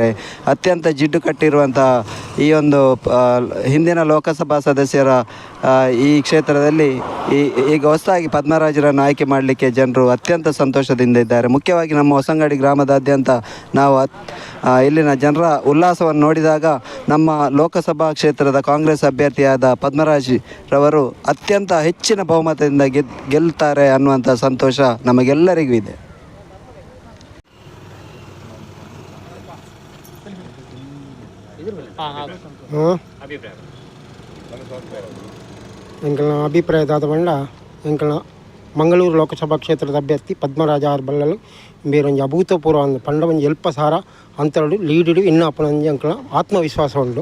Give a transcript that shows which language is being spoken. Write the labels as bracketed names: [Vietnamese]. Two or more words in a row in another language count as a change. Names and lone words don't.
[Kannada] ಅತ್ಯಂತ ಜಿಡ್ಡು ಕಟ್ಟಿರುವಂಥ ಈ ಒಂದು ಹಿಂದಿನ ಲೋಕಸಭಾ ಸದಸ್ಯರ ಈ ಕ್ಷೇತ್ರದಲ್ಲಿ ಈಗ ಹೊಸದಾಗಿ ಪದ್ಮರಾಜರನ್ನು ಆಯ್ಕೆ ಮಾಡಲಿಕ್ಕೆ ಜನರು ಅತ್ಯಂತ ಸಂತೋಷದಿಂದ ಇದ್ದಾರೆ. ಮುಖ್ಯವಾಗಿ ನಮ್ಮ ಹೊಸಂಗಡಿ ಗ್ರಾಮದಾದ್ಯಂತ ನಾವು ಇಲ್ಲಿನ ಜನರ ಉಲ್ಲಾಸವನ್ನು ನೋಡಿದಾಗ ನಮ್ಮ ಲೋಕಸಭಾ ಕ್ಷೇತ್ರದ ಕಾಂಗ್ರೆಸ್ ಅಭ್ಯರ್ಥಿಯಾದ ಪದ್ಮರಾಜ್ ರವರು ಅತ್ಯಂತ ಹೆಚ್ಚಿನ ಬಹುಮತದಿಂದ ಗೆಲ್ತಾರೆ ಅನ್ನುವಂಥ ಸಂತೋಷ ನಮಗೆಲ್ಲರಿಗೂ ಇದೆ. [Tulu] ಎಂಕಲ್ನ ಅಭಿಪ್ರಾಯದಾದ ಬಂಡ ಎಂಕಲ್ನ ಮಂಗಳೂರು ಲೋಕಸಭಾ ಕ್ಷೇತ್ರದ ಅಭ್ಯರ್ಥಿ ಪದ್ಮರಾಜ ಆರ್ ಬಲ್ಲಲು ಬೇರೊಂದು ಅಭೂತಪೂರ್ವ ಪಂಡ ಒಂದು ಎಲ್ಪ ಸಾರ ಅಂತರಡು ಲೀಡಿಡು ಇನ್ನು ಅಪ್ಪನೊಂದು ಎಂಕಲ್ನ ಆತ್ಮವಿಶ್ವಾಸ ಉಂಟು.